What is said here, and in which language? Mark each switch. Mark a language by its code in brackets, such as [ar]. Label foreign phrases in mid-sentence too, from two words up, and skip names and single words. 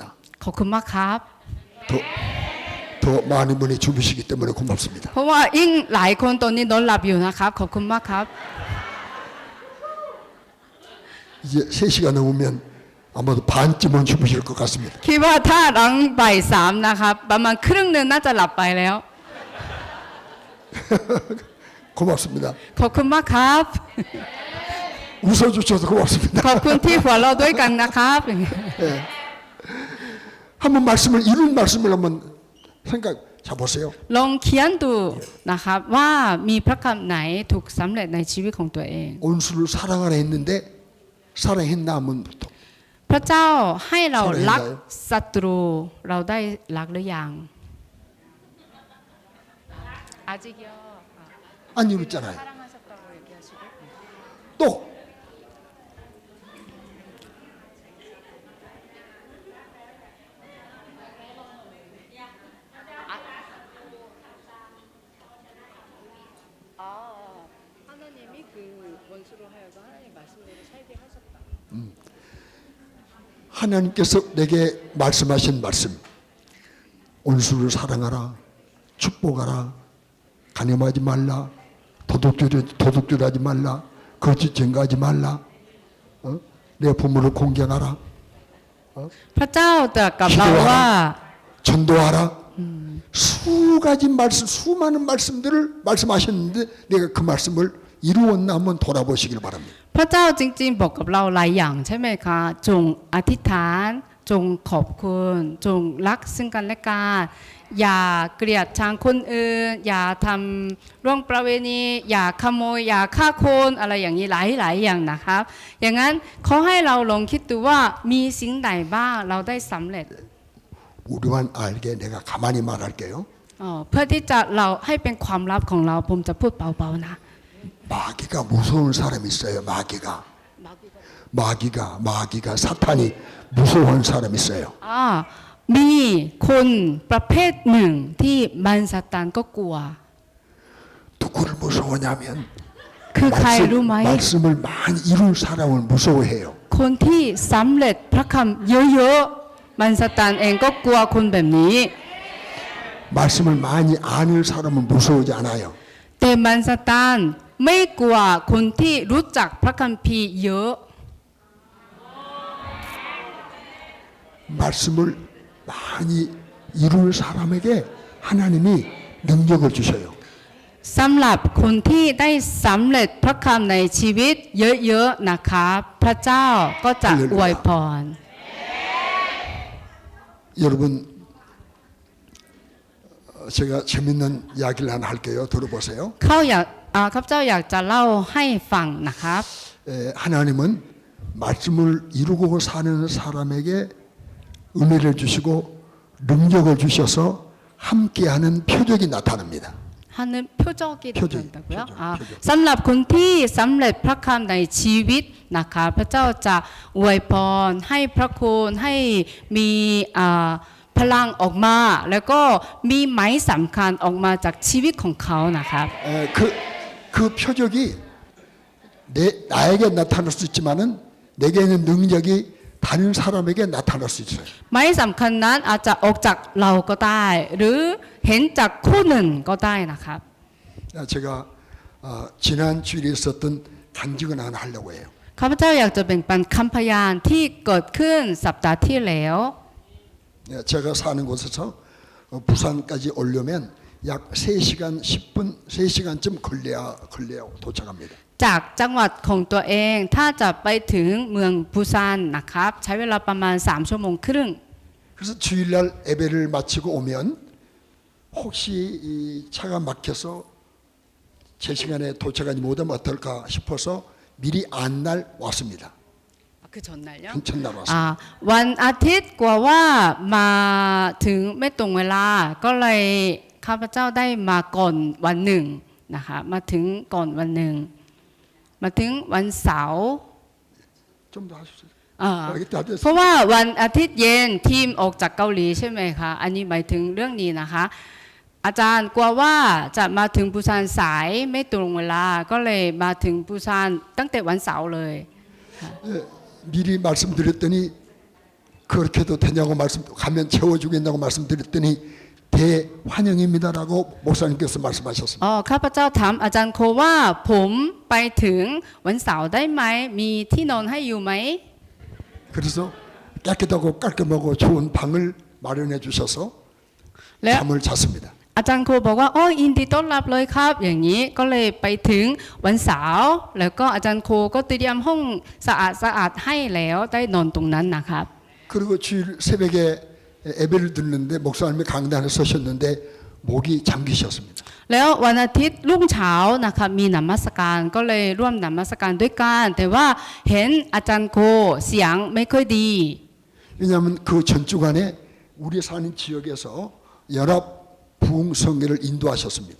[th] ขอบคุณมากครับ [ko] 더 많은 분이 주무시기 때문에 고맙습니다. [th] เพราะว่ายิ่งหลายคนตอนนี้นอนหลับอยู่นะครับขอบคุณมากครับ [ko] 이제 3시가 넘으면 아마도 반쯤은 주무실 것 같습니다. [th] คิดว่าถ้าหลังบ่ายสามนะครับประมาณครึ่งหนึ่งน่าจะหลับไปแล้ว [ko] 고맙습니다. [th] ขอบคุณมากครับ [ko] 웃어주셔서 고맙습니다. [th] ขอบคุณที่หัวเราะด้วยกันนะครับ [ko] 한번 말씀을 이룬 말씀을 한번 생각 해보세요. [th] ลองเขียนดูนะครับว่ามีพระคำไหนถูกสำเร็จในชีวิตของตัวเอง [ko] 온수를 사랑하라 했는데 사랑했나 하면 [th] พระเจ้าให้เรารัก สร้างให้ได้ ศัตรูเราได้รักหรือยังอาจิเกียว [ko] 안 이뤘잖아요. 또 하나님이 그 원수로 하여금 하나님 말씀대로 살게 하셨다. 하나님께서 내게 말씀하신 말씀 온수를 사랑하라 축복하라 간염하지 말라 도둑질하지 말라 거짓 증거하지 말라 내 부모를 공경하라 [th] พระเจ้าตรัสกับเราว่า [ko] 전도하라. 수가지 말씀, 수많은 말씀들을 말씀하셨는데 내가 그 말씀을 이루었나 한번 돌아보시길 바랍니다. [th] พระเจ้าจริงๆบอกกับเราหลายอย่างใช่ไหมคะจงอธิษฐานจงขอบคุณจงรักซึ่งกันและกันอย่าเกลียดชังคนอื่นอย่าทำร่วงประเวณีอย่าขโมยอย่าฆ่าคนอะไรอย่างนี้หลายอย่างนะครับอย่างนั้นเขาให้เราลองคิดดูว่ามีสิ่งใดบ้างเราได้สำเร็จ [ko] 우리만 알게 내가 가만히 말할게요. [th] เพื่อที่จะเราให้เป็นความลับของเราผมจะพูดเบาๆนะ [ko] 마귀가 무서운 사람이 있어요. 마귀가 사탄이 무서운 사람이 있어요. [th] มีคนประเภทหนึ่งที่มันซาตานก็กลัว [ko] 누구를 무서워하냐면 [th] คือใครรู้ไหม [ko] 말씀을 많이 이룬 사람을 무서워해요. [th] คนที่สำเร็จพระคำเยอะๆมันซาตานเองก็กลัวคนแบบนี้ [ko] 말씀을 많이 아는 사람은 무서워하지 않아요. [th] แต่มันซาตานไม่กลัวคนที่รู้จักพระคัมภีร์เยอะ [ko] 말씀을 많이 이룰 사람에게 하나님이 능력을 주셔요. [th] สำหรับคนที่ได้สำเร็จพระคำในชีวิตเยอะๆนะคะพระเจ้าก็จะอวยพร [ko] 여러분 제가 재밌는 이야기를 하나 할게요. 들어보세요. [th] ข้าพเจ้าอยากจะเล่าให้ฟังนะครับ [ko] 하나님은 말씀을 이루고 사는 사람에게 은혜를 주시고 능력을 주셔서 함께하는 표적이 나타납니다. 하는 표적이 된다고요? 표적. [th] สำหรับคนที่สำเร็จพระคำในชีวิตนะคะพระเจ้าจะอวยพรให้พระคุณให้มีพลังออกมาแล้วก็มีหมายสำคัญออกมาจากชีวิตของเขานะครับ [ko] 그 표적이 나에게 나타날 수 있지만은 내게는 능력이 다른 사람에게 나타날 수 있어요. [th] หมายสำคัญนั้นอาจจะออกจากเราก็ได้หรือเห็นจากคนอื่นก็ได้นะครับ [ko] 제가 지난 주일에 있었던 간증을 하나 하려고 해요. [th] ข้าพเจ้าอยากจะแบ่งปันคำพยานที่เกิดขึ้นสัปดาห์ที่แล้ว [ko] 제가 사는 곳에서 부산까지 오려면 약 3시간 10분, 3시간쯤 걸려야 도착합니다. [th] จากจังหวัดของตัวเองถ้าจะไปถึงเมืองปูซานนะครับใช้เวลาประมาณ3ชั่วโมงครึ่ง [ko] 그래서 주일날 예배를 마치고 오면 혹시 이 차가 막혀서 제 시간에 도착하지 못하면 어떨까 싶어서 미리 안날 왔습니다. [th] คือชนไหนเนี่ย [ko] 전날 왔습니다. [th] วันอาทิตย์กว่าว่ามาถึงไม่ตรงเวลาก็เลยข้าพเจ้าได้มาก่อนวันหนึ่งนะคะมาถึงก่อนวันหนึ่งมาถึงวันเสาร์ [ko] 좀 더 하십시오. [th] เพราะว่าวันอาทิตย์เย็นทีมออกจากเกาหลีใช่ไหมคะอันนี้หมายถึงเรื่องนี้นะคะอาจารย์กลัวว่าจะมาถึงปูซานสายไม่ตรงเวลาก็เลยมาถึงปูซานตั้งแต่วันเสาร์เลย [ko] 미리 말씀드렸더니 그렇게도 되냐고 가면 채워주겠냐고 말씀드렸더니 대환영입니다라고 목사님께서 말씀하셨습니다. [th] ข้าพเจ้าถามอาจารย์โคว่าผมไปถึงวันเสาร์ได้ไหมมีที่นอนให้อยู่ไหม [ko] 그래서 깨끗하고 깔끔하고 좋은 방을 마련해 주셔서 잠을 잤습니다. [th] อาจารย์โคบอกว่ายินดีต้อนรับเลยครับอย่างนี้ก็เลยไปถึงวันเสาร์แล้วก็อาจารย์โคก็เตรียมห้องสะอาดให้แล้วได้นอนตรงนั้นนะครับ [ko] 그리고 주일 새벽에 예배를 듣는데 목사님이 강단에 서셨는데 목이 잠기셨습니다. [th] แล้ววันอาทิตย์รุ่งเช้านะคะมีนมัสการก็เลยร่วมนมัสการด้วยกันแต่ว่าเห็นอาจารย์โคเสียงไม่ค่อยดี [ko] 왜냐하면 그 전주간에 우리 사는 지역에서 연합 부흥성회를 인도하셨습니다.